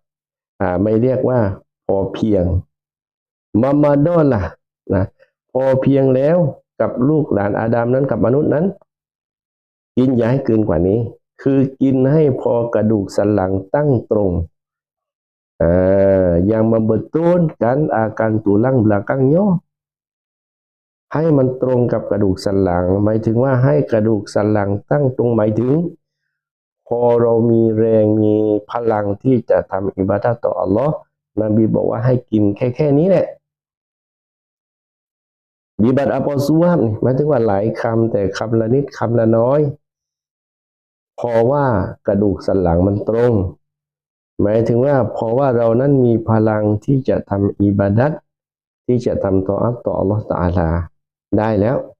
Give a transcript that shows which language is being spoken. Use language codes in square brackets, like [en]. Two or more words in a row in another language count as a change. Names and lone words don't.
[th] พอเพียงมาดอล่ะพอเพียงแล้วกับลูกหลานอาดัมนั้นกับมนุษย์นั้นกินอย่าให้เกินกว่านี้คือกินให้พอกระดูกสันหลังตั้งตรง [ms] yang membetulkan akan tulang belakangnya [th] ให้มันตรงกับกระดูกสันหลังหมายถึงว่าให้กระดูกสันหลังตั้งตรงหมายถึงพอเรามีแรงมีพลังที่จะทำอิบาดะห์ต่ออัลลอฮ์นบีบอกว่าให้กินแค่นี้แหละ บิบัตอัปอซุวาบนี่หมายถึงว่าหลายคำแต่คำละนิดคำละน้อยเพราะว่ากระดูกสันหลังมันตรงหมายถึงว่าเพราะว่าเรานั้นมีพลังที่จะทำอิบาดัตที่จะทำตออัตต่ออัลลอฮฺตะอาลาได้แล้ว